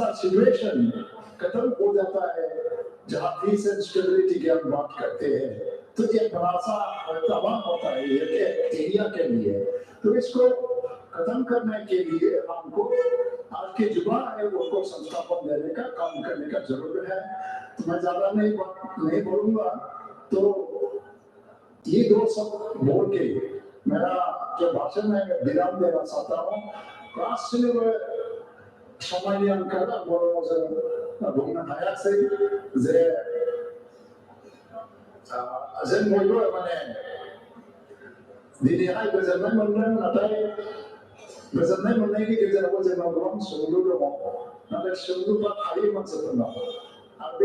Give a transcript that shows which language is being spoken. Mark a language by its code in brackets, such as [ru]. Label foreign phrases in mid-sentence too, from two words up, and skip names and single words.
[hi] सिचुएशन खत्म हो जाता है जहाँ [en] peace and stability [hi] की हम बात करते हैं तो एक बड़ा सा तबाह होता है एक एरिया के लिए तो इसको खत्म करने के लिए हमको आज के युवा है उनको संस्थापन देने का काम करने का जरूरत है तो मैं ज्यादा नहीं बोलूंगा तो ये दो सब बोल के मेरा जो भाषण है मैं विराम देना चाहता हूँ [brx] गासिनोबो समायनि आंखाल बर'आव जों बुंनो हायासै जे जों बयबो माने दिनैहाय गोजोननाय मोनदों नाथाय गोजोननाय मोननायनि गेजेरावबो जोंनाव गोबां सोंलु दङ नाथाय सोंलुफ्रा थायो मानसिफोरनाव आरो बे